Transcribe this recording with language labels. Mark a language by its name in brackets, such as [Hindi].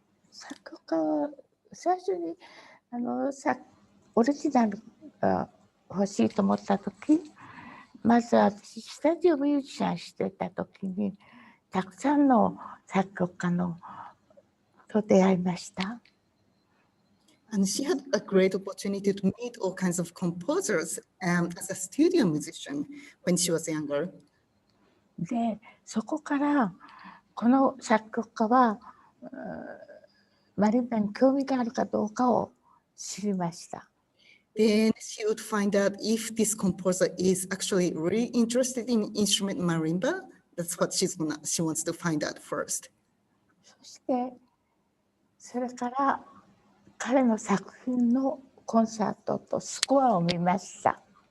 [Japanese] 作曲家は最初にオリジナルが欲しいと思った時、まず私スタジオミュージシャンしてた時にたくさんの作曲家のと出会いました。 [English] And she had a great opportunity to meet all kinds of composers as a studio musician when she was younger. [Japanese] で、そこからこの作曲家はマリンバに興味があるかどうかを知りました。 [English] Then she would find out if this composer is actually really interested in instrument marimba. That's what she wants to find out first. [Japanese] そしてそれから彼の作品のコンサートとスコアを見ました。